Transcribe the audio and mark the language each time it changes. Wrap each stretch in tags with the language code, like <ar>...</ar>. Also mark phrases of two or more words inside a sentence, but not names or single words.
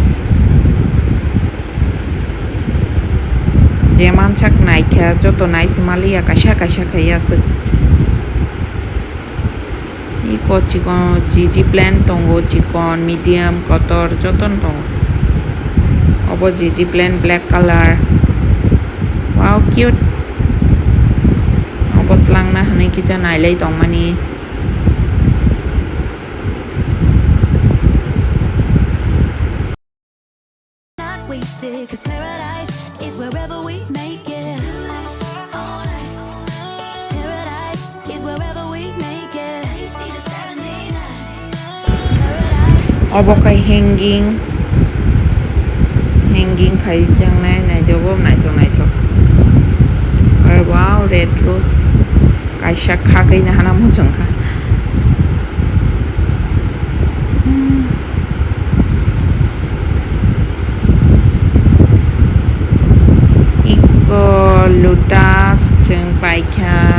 <trp>जे मानसाक नायखा जत नायसिमालिया कायसा खायासो इको चिकन जी प्लेन दंगो</trp> <en>chicken medium</en> <trp>कतर जतन दं अबो जी प्लेन</trp> <en>black color</en> <trp>वाव क्यूट अबो तलांना हनै किजा नायलाय दंमानि</trp> <en>not wasted. Cause paradise is wherever we make it. Paradise is wherever we make it. Paradise</en> <trp>अबो काय हैंगिंग खायजांनाय नायदोबो नायथो आरो वाव</trp> <en>red rose</en> <trp>कायसा खागैना हाना मोजांखा इको लोटास जों पाइखा</trp>